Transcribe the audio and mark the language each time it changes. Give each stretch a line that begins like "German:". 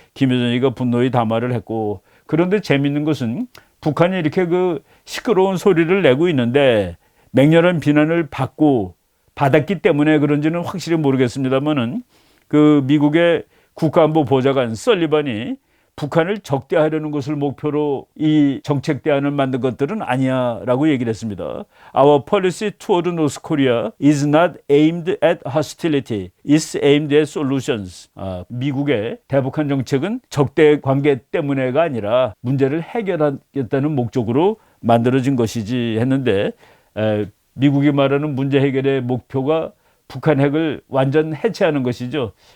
Korean: 김여정이가 분노의 담화를 했고 그런데 재밌는 것은 북한이 이렇게 그 시끄러운 소리를 내고 있는데 맹렬한 비난을 받았기 때문에 그런지는 확실히 모르겠습니다만은 그 미국의 국가안보 보좌관 설리반이 북한을 적대하려는 것을 목표로 이 정책 대안을 만든 것들은 아니야라고 얘기를 했습니다.
English: Our policy toward North Korea is not aimed at hostility. It's aimed at solutions.
Korean: 미국의 대북한 정책은 적대 관계 때문에가 아니라 문제를 해결하겠다는 목적으로 만들어진 것이지 했는데 미국이 말하는 문제 해결의 목표가 북한 핵을 완전 해체하는 것이죠.